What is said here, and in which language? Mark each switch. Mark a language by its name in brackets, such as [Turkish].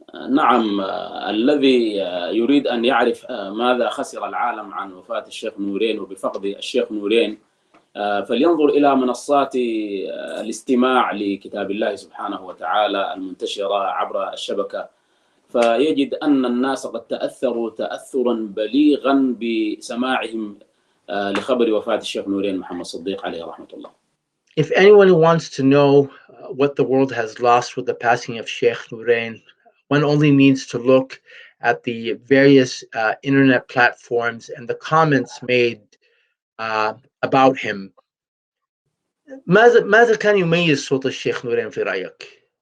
[Arabic] نعم، الذي يريد أن يعرف ماذا خسر العالم عن وفاة الشيخ نورين وبفقد الشيخ نورين فلينظر إلى منصات الاستماع لكتاب الله سبحانه وتعالى المنتشرة عبر الشبكة، فيجد أن الناس قد تأثروا تأثرا بليغا بسماعهم لخبر وفاة الشيخ نورين محمد صديق عليه رحمة الله. [English] If anyone wants to know what the world has lost with the passing of Shaykh Noreen, one only needs to look at the various internet platforms and the comments made about him. [Arabic] ماذا كان يميز صوت الشيخ نورين في رأيك?